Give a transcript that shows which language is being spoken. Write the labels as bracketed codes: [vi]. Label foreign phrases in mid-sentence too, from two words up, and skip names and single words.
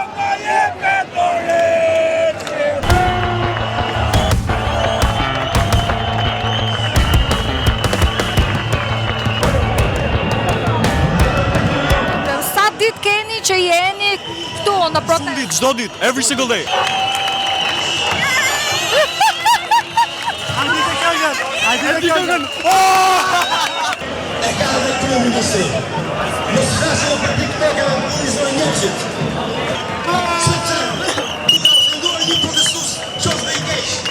[sq] Sa ditë keni që jeni këtu në protestë? Çdo ditë, [en] every single day. [sq] e ka dhe kryeministri. Mos flasim për TikTok e ministrën e Njoqit. Sepse i ka ofenduar një protestus qoftë dhe i keq.